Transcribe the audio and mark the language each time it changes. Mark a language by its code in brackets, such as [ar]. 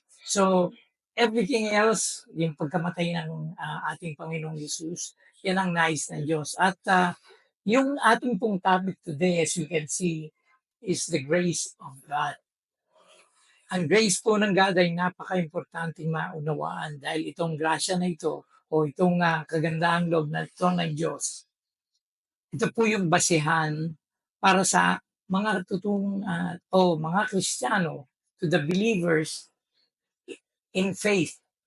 [tl] So, everything else, yung pagkamatay ng ating Panginoong Yesus, yan ang nais ng Diyos. At yung ating pong [en] topic today, as you can see, is the grace of God. [tl] Ang grace po ng God ay napaka-importante maunawaan dahil itong grasya na ito o itong kagandahang loob na ito ng Diyos, ito po yung basehan para sa mga totoong o mga Kristiyano, [en] to the believers in faith.